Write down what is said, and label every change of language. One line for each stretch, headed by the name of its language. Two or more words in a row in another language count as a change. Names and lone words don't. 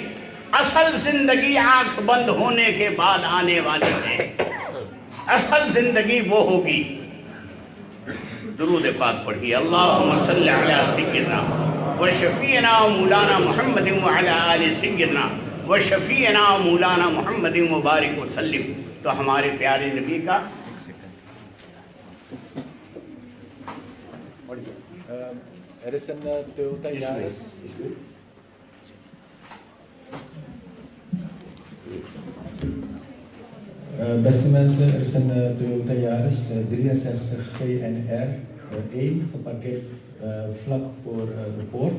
Urdu: اصل زندگی آنکھ بند ہونے کے بعد آنے والی ہے، اصل زندگی وہ ہوگی۔ درود پاک پڑھیے،
Arabic: اللہم صلی علی سیدنا و شفیعنا مولانا محمد وعلی آل سیدنا و شفیعنا مولانا محمد مبارک وسلم۔
Urdu: تو ہمارے پیارے نبی کا
Dutch: Er is een Toyota Yaris. Beste mensen, er is een Toyota Yaris 63 GNR 1 geparkeerd vlak voor de poort.